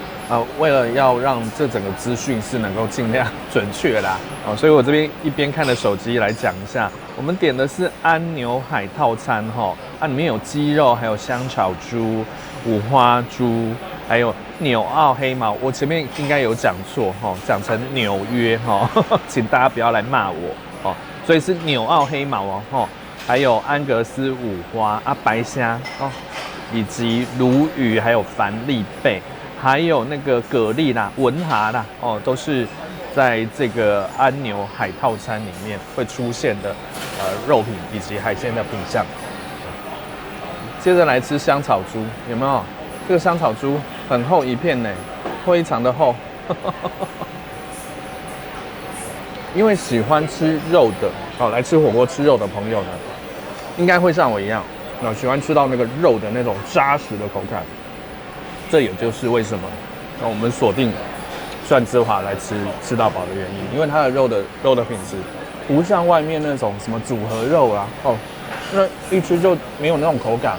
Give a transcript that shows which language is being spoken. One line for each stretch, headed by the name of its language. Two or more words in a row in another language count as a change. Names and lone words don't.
Chinese: 為了要讓這整個資訊是能夠盡量準確啦，所以我這邊一邊看着手機來講一下，我們點的是安牛海套餐哈，裡面有雞肉，還有香草豬、五花豬，還有紐澳黑毛，我前面應該有講錯哈，講成紐約哈，請大家不要來罵我哦，所以是紐澳黑毛哦，還有安格斯五花白蝦哦，以及鱸魚，還有帆立貝。還有那個蛤蜊啦、文蛤啦，都是在這個安牛海套餐裡面會出現的肉品以及海鮮的品項。接着來吃香草豬，有沒有？這個香草豬很厚一片呢，非常的厚。因為喜歡吃肉的，來吃火鍋吃肉的朋友呢，應該會像我一樣，喜歡吃到那個肉的那種扎實的口感。這也就是為什麼我們鎖定蒜之華來吃到飽的原因，因為它的肉的品質不像外面那種什麼組合肉啦，那一吃就沒有那種口感。